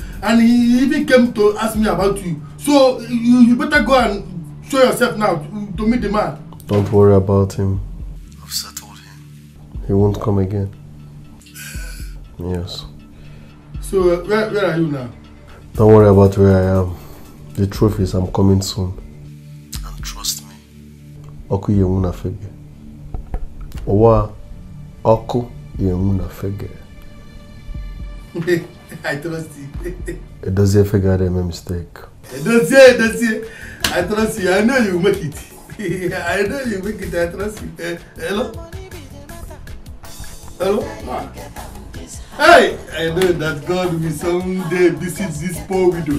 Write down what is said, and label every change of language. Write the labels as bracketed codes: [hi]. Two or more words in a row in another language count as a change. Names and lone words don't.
[en] And he even came to ask me about you. So, you better go and show yourself now to meet the man. Don't worry about him. I've settled him. He won't come again. Yes. So, where are you now? Don't worry about where I am. The truth is I'm coming soon. And trust me. Oku yemuna fege. Owa oku yemuna fege. I trust you. Edozie fege had a mistake. Edozie. I trust you. I know you make it. I know you make it. I trust you. Hello? Hello? Ah. Hey! I know that God will someday visit this poor widow.